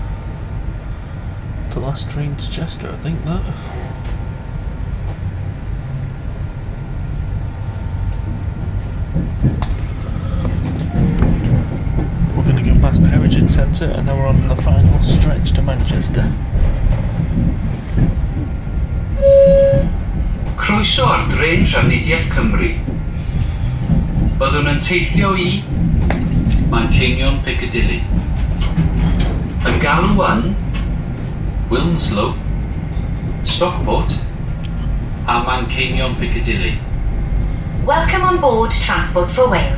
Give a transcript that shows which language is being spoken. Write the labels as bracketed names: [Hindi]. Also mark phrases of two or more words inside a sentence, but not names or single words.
[English] The last train to Chester, I think that. We're going to go past the Heritage Centre and then we're on the final stretch to Manchester. [Welsh] Croeso ar dren Trafnidiaeth Cymru. Byddwn yn teithio I Manceinion Piccadilly. Yn galw yn Wilmslow, Stockport a Manceinion Piccadilly. [English] Welcome on board Transport for Wales.